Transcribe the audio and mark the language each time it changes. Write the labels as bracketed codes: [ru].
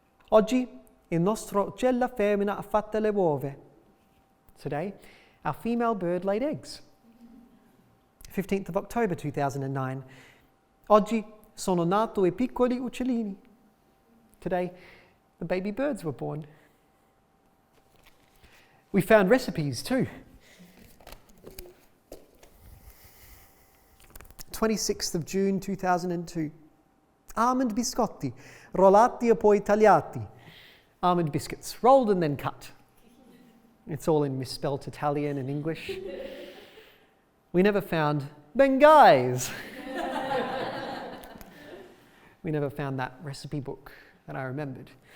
[it] Oggi il nostro uccella femmina ha fatto le uova. [en] Today, our female bird laid eggs. 15th of October 2009. [it] Oggi sono nato I piccoli uccellini. [en] Today, the baby birds were born. We found recipes too. 26th of June 2002. [it] Almond biscotti, rollati e poi tagliati. [en] Almond biscuits, rolled and then cut. It's all in misspelt Italian and English. We never found Bengais. We never found that recipe book that I remembered.